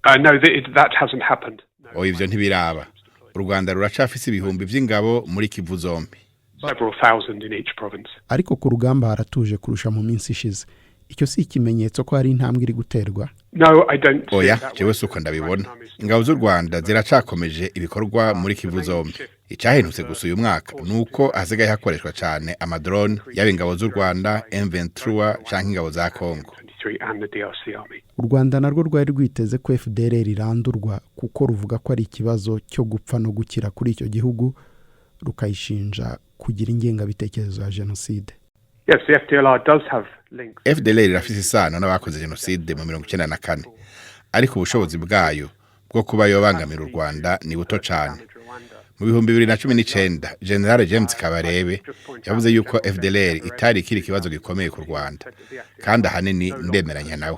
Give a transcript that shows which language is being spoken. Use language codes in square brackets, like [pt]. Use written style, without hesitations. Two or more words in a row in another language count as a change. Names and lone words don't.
[en] No, that hasn't happened. [rn] Ivyo ntibiraba. U Rwanda ruracafise ibihumbi vy'ingabo muri Kivu zombi. [en] Several thousand in each province. [rn] Ariko ku rugamba haratuje kurusha mu minsi ishize. Icyo si ikimenyetso ko hari intambwe iri guterwa. [en] No, I don't. [rn] Oya, jewe suko ndabibona. Ingabo z'u Rwanda ziracakomeje ibikorwa muri Kivu zombi. Icahindutse gusa uyu mwaka nuko hasigaye hakoreshwa cyane amadrone yaba ingabo z'u Rwanda, M23 canke ingabo za Kongo. U Rwanda narwo rwari rwiteze ko FDLR irandurwa kuko ruvuga ko ari ikibazo cyo gupfa no gukira kuri icyo gihugu, rukayishinja kugira ingengabitekerezo ya jenoside. [en] Yes, the FDLR does have links. [rn] FDLR irafise isano n'abakoze jenoside mu 1994. Ariko ubushobozi bwayo bwo kuba yobangamira u Rwanda ni buto cyane. Mu 2019 General James Kabarebe yavuze yuko FDLR itari kiri kibazo gikomeye ku Rwanda, kandi ahanini ndemeranya nawe.